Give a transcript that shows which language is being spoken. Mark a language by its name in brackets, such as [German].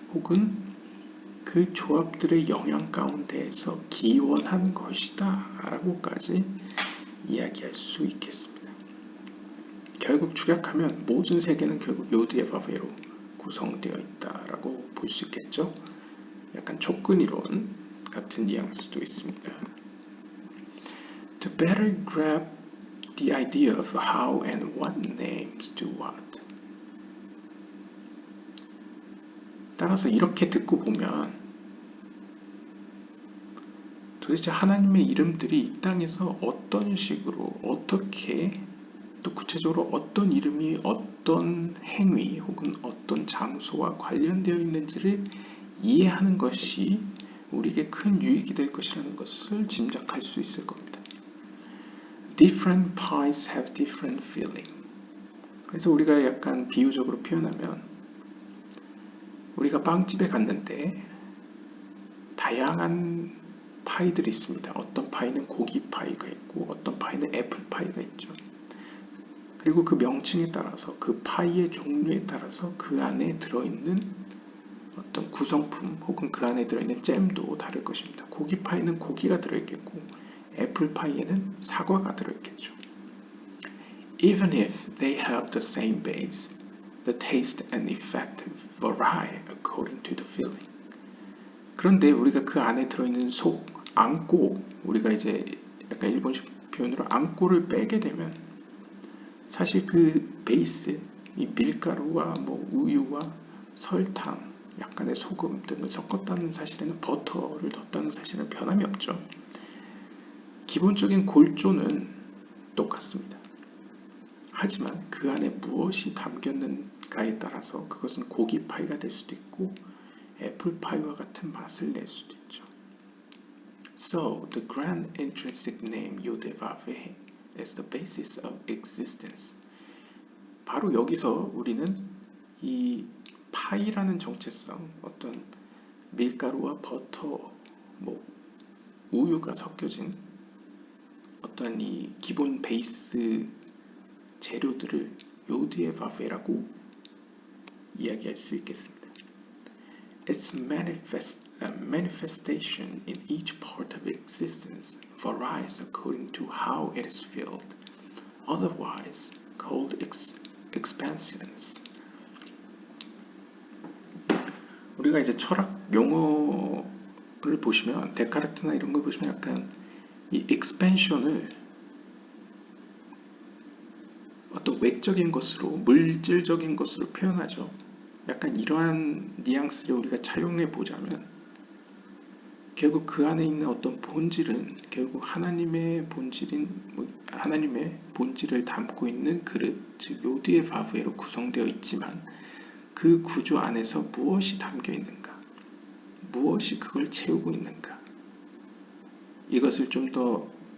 [Korean] 혹은 그 조합들의 영향 가운데에서 기원한 것이다. 라고까지 이야기할 수 있겠습니다. 결국 축약하면 모든 세계는 결국 요드의 바브에로 구성되어 있다라고 볼 수 있겠죠. 약간 촉근이론 같은 뉘앙스도 있습니다. [English] To better grab the idea of how and what names do what. [Korean] 따라서 이렇게 듣고 보면 도대체 하나님의 이름들이 이 땅에서 어떤 식으로 어떻게 또 구체적으로 어떤 이름이 어떤 행위 혹은 어떤 장소와 관련되어 있는지를 이해하는 것이 우리에게 큰 유익이 될 것이라는 것을 짐작할 수 있을 겁니다. [English] Different pies have different feeling. [Korean] 그래서 우리가 약간 비유적으로 표현하면 우리가 빵집에 갔는데 다양한 파이들이 있습니다. 어떤 파이는 고기 파이가 있고 어떤 파이는 애플 파이가 있죠. 그리고 그 명칭에 따라서 그 파이의 종류에 따라서 그 안에 들어있는 어떤 구성품 혹은 그 안에 들어있는 잼도 다를 것입니다. 고기 파이는 고기가 들어있겠고 애플 파이에는 사과가 들어있겠죠. [English] Even if they have the same base, the taste and effect vary according to the feeling. [Korean] 그런데 우리가 그 안에 들어있는 속, 앙꼬, 우리가 이제 약간 일본식 표현으로 앙꼬를 빼게 되면 사실 그 베이스, 이 밀가루와 뭐 우유와 설탕, 약간의 소금 등을 섞었다는 사실에는 버터를 넣었다는 사실은 변함이 없죠. 기본적인 골조는 똑같습니다. 하지만 그 안에 무엇이 담겼는가에 따라서 그것은 고기 파이가 될 수도 있고 애플파이와 같은 맛을 낼 수도 있죠. [English] So, the grand intrinsic name 요데바베 is the basis of existence. [Korean] 바로 여기서 우리는 이 파이라는 정체성, 어떤 밀가루와 버터, 뭐 우유가 섞여진 어떤 이 기본 베이스 재료들을 요드에바베라고 이야기할 수 있겠습니다. [English] Its manifestation in each part of existence varies according to how it is filled, otherwise called expansions. [Korean] 우리가 이제 철학 용어를 보시면 데카르트나 이런 걸 보시면 약간 이 expansion을 어떤 외적인 것으로 물질적인 것으로 표현하죠. 약간 이러한 뉘앙스를 우리가 차용해 보자면 결국 그 안에 있는 어떤 본질은 결국 하나님의 본질인 하나님의 본질을 담고 있는 그릇, 즉 요드의 바브에로 구성되어 있지만 그 구조 안에서 무엇이 담겨 있는가, 무엇이 그걸 채우고 있는가, 이것을 좀 더